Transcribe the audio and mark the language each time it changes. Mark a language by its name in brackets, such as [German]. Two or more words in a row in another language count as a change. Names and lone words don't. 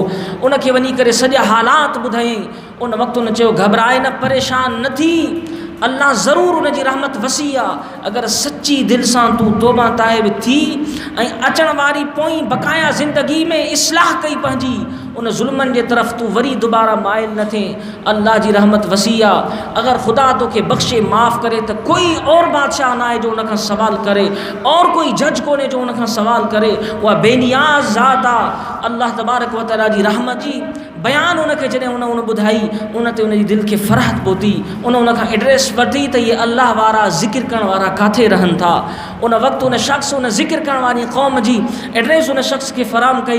[Sindhi] उनखे वञी करे सॼा हालात ॿुधायईं। उन वक़्तु उन चयो, घबराए न, परेशान न थी, अल्लाह ज़रूरु उन जी रहमत वसी आहे। अगरि सची दिलि सां तूं तौबा ताइब थी ऐं अचण वारी पोइ बक़ाया ज़िंदगी में इस्लाह कई पंहिंजी, उन ज़ुल्मनि जे तरफ़ तूं वरी दुबारा माइल न थिए, अल्लाह जी रहमत वसी आहे। अगरि ख़ुदा तोखे बख़्शे माफ़ करे त कोई और बादशाह न आहे जो उन खां सवाल करे, और कोई जज कोन्हे जो उन खां सवाल करे। उहा बेनियाज़ ज़ात आहे। अल्लाह तबारक व तआला जी रहमत जी बयान उनखे जॾहिं उन ॿुधाई, उन ते उनजी दिलि खे फ़रहत पहुती। उन खां एड्रेस वरिती त इहे अल्लाह वारा ज़िक्र करण वारा किथे रहनि था। उन वक़्तु उन शख़्स, उन ज़िक्र करण वारी क़ौम जी एड्रेस उन शख़्स खे फ़राहम कई।